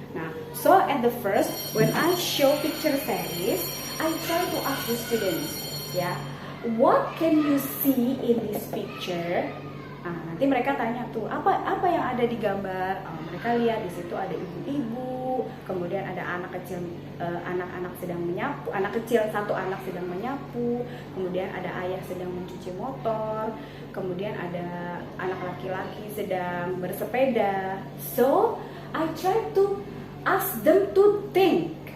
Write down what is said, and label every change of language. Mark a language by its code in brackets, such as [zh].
[en] Nah, so at the first, when I show picture series, I try to ask the students, ya, what can you see in this picture? [id] Nah, nanti mereka tanya tuh, apa yang ada di gambar? Mereka lihat di situ ada ibu-ibu, kemudian ada anak kecil, anak-anak sedang menyapu, anak kecil satu anak sedang menyapu, kemudian ada ayah sedang mencuci motor, kemudian ada anak laki-laki sedang bersepeda. [en] So I try to ask them to think.